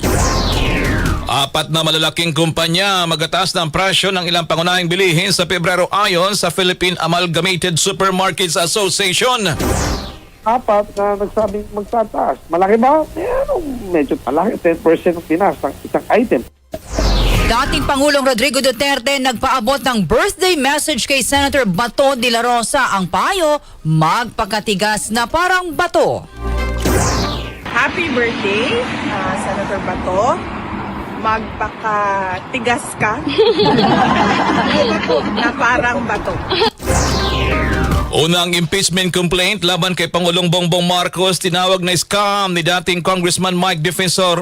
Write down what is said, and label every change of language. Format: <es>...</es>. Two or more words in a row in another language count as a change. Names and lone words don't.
<tl>4 na malalaking kumpanya magataas ng presyo ng ilang pangunahing bilihin sa Pebrero ayon sa Philippine Amalgamated Supermarkets Association. 4 na nagsabing magtataas. Malaki ba? Medyo malaki. 10% ng tinaas ng isang item. Dating Pangulong Rodrigo Duterte nagpaabot ng</tl> <en>birthday message</en> <tl>kay Senator Bato de la Rosa. Ang payo, magpakatigas na parang bato.</tl> <en>Happy birthday, Senator Bato.</en> <tl>Magpakatigas ka na parang bato. Unang</tl> <en>impeachment complaint</en> <tl>laban kay Pangulong Bongbong Marcos, tinawag na scam ni dating Congressman Mike Defensor.</tl>